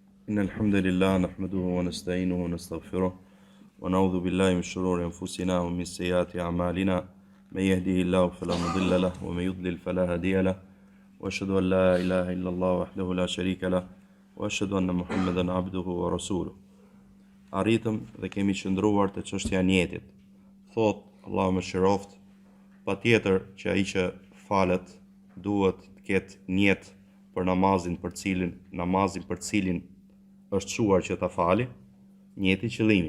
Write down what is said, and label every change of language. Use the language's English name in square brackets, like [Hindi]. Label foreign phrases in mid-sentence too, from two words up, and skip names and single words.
[Arabic] إن الحمد لله نحمده ونستعينه ونستغفره ونعوذ بالله من شرور أنفسنا ومن سيئات أعمالنا من يهده الله فلا مضل له ومن يضلل فلا هادي له وأشهد أن لا إله إلا الله وحده لا شريك له وأشهد أن محمدا عبده ورسوله. [Albanian] Arritëm dhe kemi qëndruar te çështja e niyetit. Thot Allahu më shiroft, patjetër që ai që falet duhet të ketë niyet për namazin për cilin është shuar që ta fali, niyeti qëllimi.